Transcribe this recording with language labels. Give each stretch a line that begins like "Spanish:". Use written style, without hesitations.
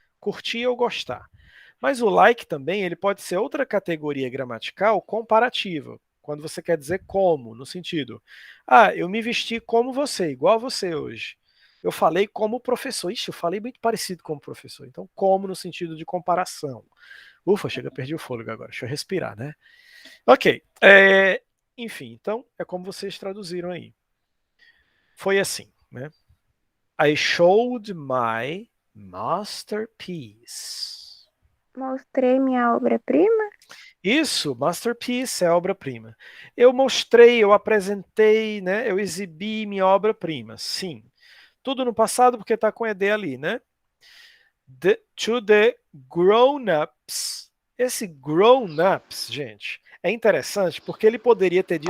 Portuguese: Curtir ou gostar. Mas o like também ele pode ser outra categoria gramatical comparativa, quando você quer dizer como, no sentido, eu me vesti como você, igual a você hoje. Eu falei como professor. Ixi, eu falei muito parecido com o professor. Então, como no sentido de comparação. Ufa, chega, perdi o fôlego agora. Deixa eu respirar, né? Ok. Enfim, então é como vocês traduziram aí. Foi assim, né?
English: I showed my masterpiece.
Portuguese: Mostrei minha obra-prima. Isso, masterpiece é obra-prima. Eu mostrei, eu apresentei, né? Eu exibi minha obra-prima. Sim. Tudo no passado porque está com ED ali, né?
English: To the grown-ups.
Portuguese: Esse grown-ups, gente, é interessante porque ele poderia ter dito